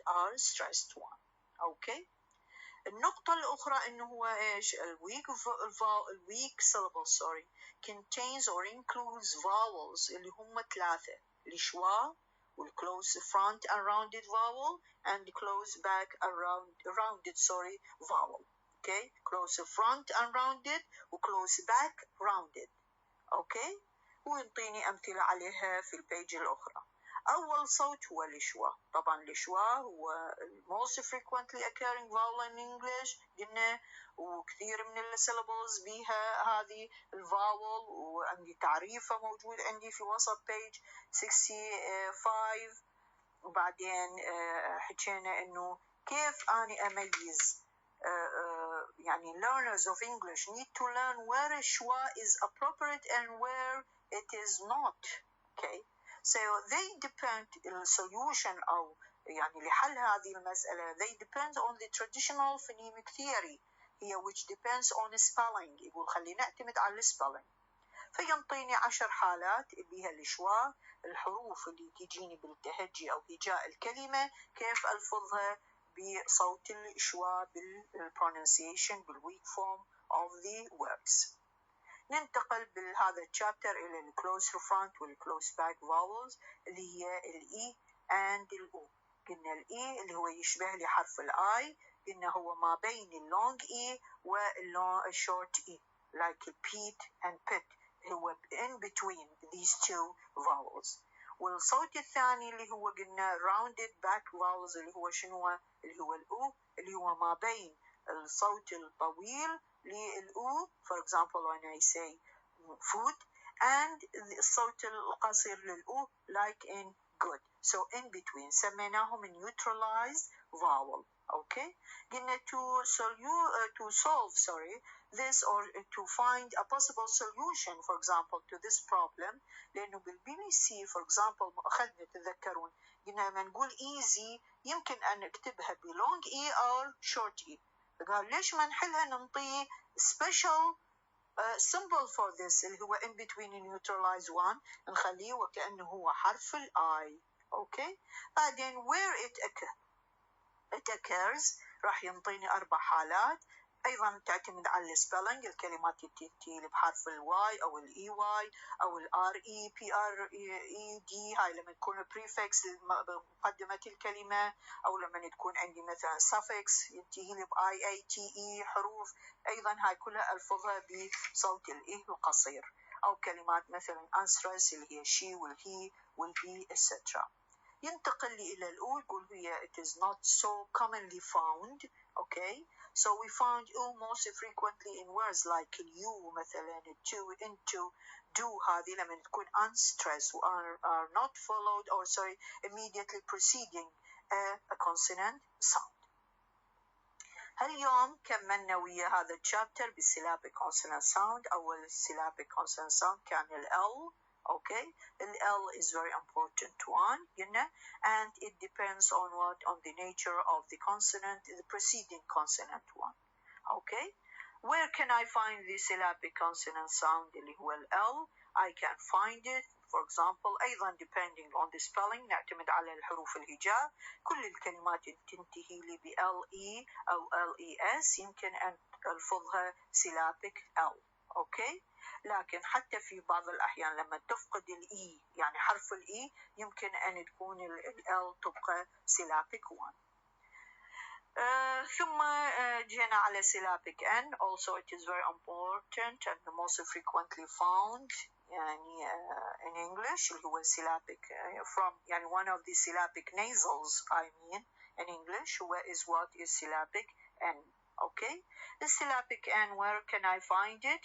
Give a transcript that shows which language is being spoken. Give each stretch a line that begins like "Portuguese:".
English: Are stressed one. Okay,
Arabic: النقطة الأخرى إنه هو إيش؟
English: الweak syllable contains or includes vowels
Arabic: اللي هم 3 الشوا
English: والclose front and rounded vowel and close back rounded vowel. Okay, close front and rounded وclose back rounded.
Arabic: Okay, وينطيني أمثلة عليها في البيج الأخرى. أول صوت هو الشوا. طبعا الشوا هو
English: most frequently occurring vowel in English
Arabic: قلنا وكثير من السيلابلز بيها هذه الفاول وعندي تعريفه موجود عندي في وسط page 65. وبعدين حكينا إنه كيف أنا أميز يعني
English: learners of English need to learn where schwa is appropriate and where it is not. Okay, so they depend the solution
Arabic: أو يعني لحل هذه المسألة
English: they depend on the traditional phonemic theory هي which depends on spelling.
Arabic: يقول خلينا نعتمد على spelling. فينطيني 10 حالات بها الشوا الحروف اللي تجيني بالتهجي أو هجاء الكلمة كيف ألفظها بصوت الشوا بالpronunciation بالweak form of the words. ننتقل بهذا الشابتر إلى الclose front والclose back vowels اللي هي الإي and الأو. قلنا الإي اللي هو يشبه لي حرف الآي قلنا هو ما بين اللونج إي والشورت إي
English: like Pete and Pit
Arabic: هو
English: in between these two vowels.
Arabic: والصوت الثاني اللي هو قلنا
English: rounded back vowels
Arabic: اللي هو شنو اللي هو الأو اللي هو ما بين الصوت الطويل للأو
English: for example when I say food and
Arabic: الصوت القصير للأو
English: like in good. So in between
Arabic: سميناهم
English: neutralized vowel. Okay,
Arabic: قلنا
English: to solve this, or to find a possible solution for example to this problem.
Arabic: لأنه بالبي بي سي
English: for example
Arabic: أخذنا تذكرون قلنا لما نقول easy يمكن أن نكتبها ب long E أو short E. قال ليش ما نحلها ننطيه
English: special symbol for this
Arabic: اللي هو
English: in between neutralize one
Arabic: نخليه وكأنه هو حرف ال I. Okay, بعدين
English: where it occurs
Arabic: راح ينطيني 4 حالات أيضا تعتمد على السبيلنج، الكلمات اللي تنتهي بحرف الواي أو الإي واي أو الآر إي بي آر إي دي، هاي لما تكون بريفكس بمقدمة الكلمة، أو لما تكون عندي مثلا suffix ينتهي لي بآي أي تي إي حروف، أيضا هاي كلها ألفظها بصوت الإي القصير، أو كلمات مثلا unstressed اللي هي she والهي والبي etc. ينتقل لي إلى الأو يقول هي
English: it is not so commonly found. Okay, so we found all most frequently in words like you
Arabic: مثلا
English: to, into, do.
Arabic: هذه لما تكون
English: unstressed are not followed or immediately preceding a consonant sound.
Arabic: اليوم كملنا ويا هذا الشابتر بالsyllabic consonant sound.
English: أول syllabic consonant sound كان ال L. Okay, the L is very important one, and it depends on what? On the nature of the consonant, the preceding consonant one. Okay, where can I find the syllabic consonant sound
Arabic: اللي هو
English: ال L? I can find it for example
Arabic: أيضا
English: depending on the spelling
Arabic: نعتمد على الحروف الهجاء. كل الكلمات تنتهي لي ب LE أو LES يمكن أن ألفظها syllabic L. Okay, لكن حتى في بعض الأحيان لما تفقد الإي يعني حرف الإي يمكن أن تكون ال تبقى syllabic one. ثم جينا على syllabic N.
English: Also it is very important and the most frequently found
Arabic: يعني
English: in English اللي هو syllabic from يعني one of the syllabic nasals I mean in English what is syllabic N. Okay, the syllabic N, where can I find it?